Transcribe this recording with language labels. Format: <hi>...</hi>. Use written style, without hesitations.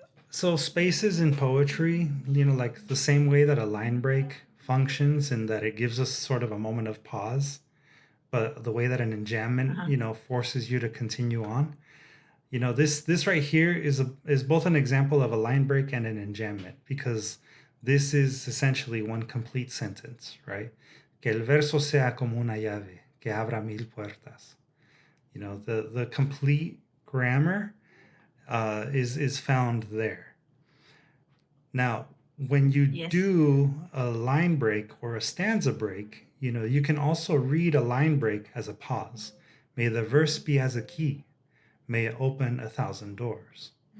<en>So spaces in poetry, like the same way that a line break functions in that it gives us sort of a moment of pause, but the way that an enjambment, forces you to continue on. This right here is both an example of a line break and an enjambment, because this is essentially one complete sentence, right?</en> <es>Que el verso sea como una llave que abra 1000 puertas.</es> <en>The complete grammar is found there. Now, when you Yes. do a line break or a stanza break, you can also read a line break as a pause. May the verse be as a key. May it open 1,000 doors.</en>